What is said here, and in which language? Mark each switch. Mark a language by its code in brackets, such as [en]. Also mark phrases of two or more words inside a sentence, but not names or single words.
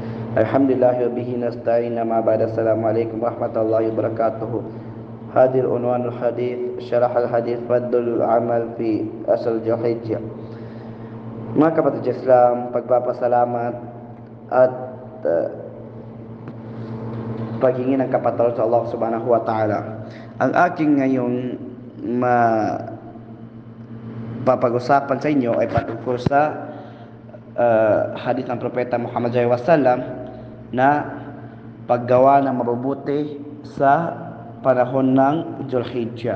[ar] الحمد لله وبه نستعين ما بعد. السلام عليكم ورحمة الله وبركاته. هذا عنوان الحديث، شرح الحديث فضل العمل في عشر ذي الحجة. [tl] Mga kapatid Islam, pagpapasalamat at paghingi ng kapatawaran sa Allah [ar] سبحانه وتعالى. [tl] Ang aking ngayong papag-usapan sa inyo ay patungkol sa hadith ng Propeta Muhammad SAW na paggawa ng mabubuti sa panahon ng Zulhijjah.